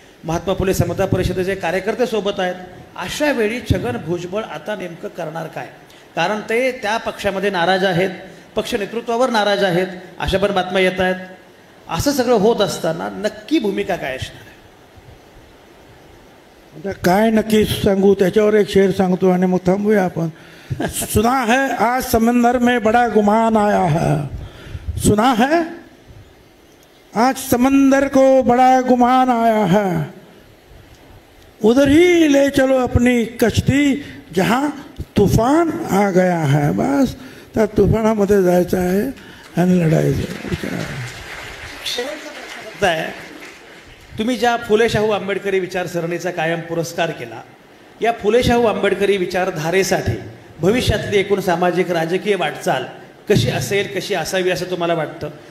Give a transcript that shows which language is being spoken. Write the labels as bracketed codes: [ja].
[mr] महात्मा फुले समता परिषदेचे कार्यकर्ते सोबत आहेत. अशा वेळी छगन भुजबळ आता नेमकं करणार काय? कारण ते त्या पक्षामध्ये नाराज आहेत, पक्ष नेतृत्वावर नाराज आहेत, अशा पण बातम्या येत आहेत. असं सगळं होत असताना नक्की भूमिका काय असणार आहे? काय नक्की सांगू त्याच्यावर एक शेर सांगतो आणि मग थांबूया आपण. [hi] सुना है आज समंदर में बड़ा गुमान आया है. सुना है आज समंदर को बड़ा गुमान आया है. उधर ही ले चलो अपनी कश्ती जहाँ तूफान आ गया है. [mr] बस त्या तुफानामध्ये जायचं आहे आणि लढायचं आहे. तुम्ही ज्या फुले शाहू आंबेडकरी विचारसरणीचा कायम पुरस्कार केला, या फुले शाहू आंबेडकरी विचारधारेसाठी भविष्यातली एकूण सामाजिक राजकीय वाटचाल कशी असेल, कशी असावी असं तुम्हाला वाटतं?